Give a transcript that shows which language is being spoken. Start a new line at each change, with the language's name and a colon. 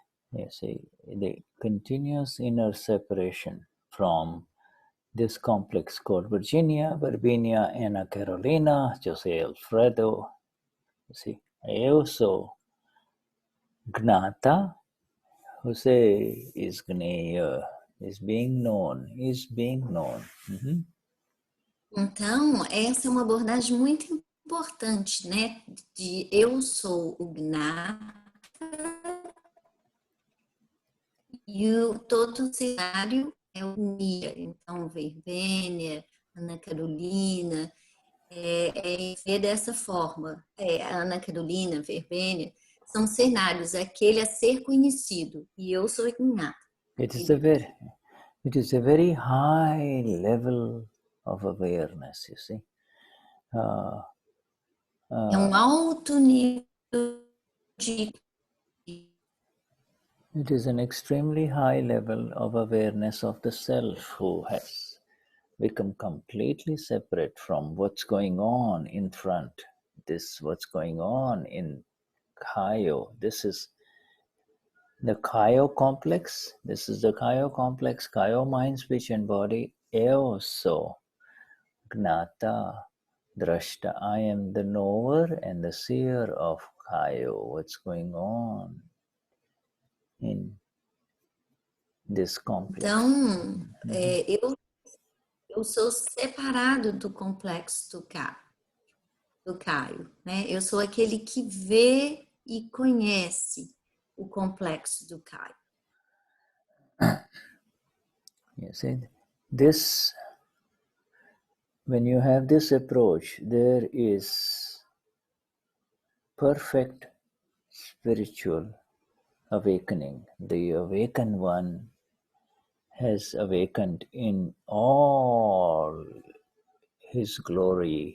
English: You see the continuous inner separation from this complex called Virginia, Virginia, Anna Carolina, Jose Alfredo. You see, I also Gnata, Jose is gneya, is being known, Mhm.
Portuguese: Então, essa é uma abordagem muito importante, né? De eu sou o Gnata e todo o cenário é o gneya. Então, Verbênia, Ana Carolina, ver dessa forma. Ana Carolina, Verbênia, são cenários, aquele a ser conhecido. E eu sou Gnata.
English: It is a very high level of awareness, you see.
Portuguese: É um alto nível de...
English: It is an extremely high level of awareness of the self who has become completely separate from what's going on in front. What's going on in Kayo. This is the Kayo complex. This is the Kayo complex, Kayo mind, speech, and body. Also, Gnata, Drashta. I am the knower and the seer of Kayo. What's going on in this complex?
Portuguese: Então, eu sou separado do complexo do Caio, né? Eu sou aquele que vê e conhece o complexo do Caio.
English: You see, this, when you have this approach, there is perfect spiritual awakening. The awakened one has awakened in all his glory.